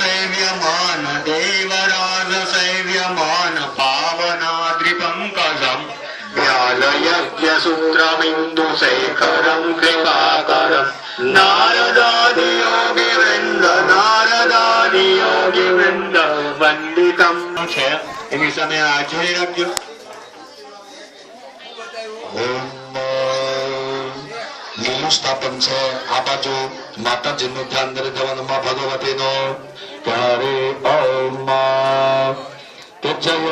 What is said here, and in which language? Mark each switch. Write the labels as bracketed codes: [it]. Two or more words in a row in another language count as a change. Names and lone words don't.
[sa] सेव्यमान पावनाद्रिपंकजं व्यालयज्ञ सूत्रमिन्दु शेखरं कृपाकरं नारदादि योगी वृंद वंदितम [gu] છે એની સામે આ જોડી રાખજો લીલું સ્થાપન છે આ બાજુ માતાજીનું ધ્યાન દરે જવાનું માં ભગવતીનો ત્યારે ઓમ જય જય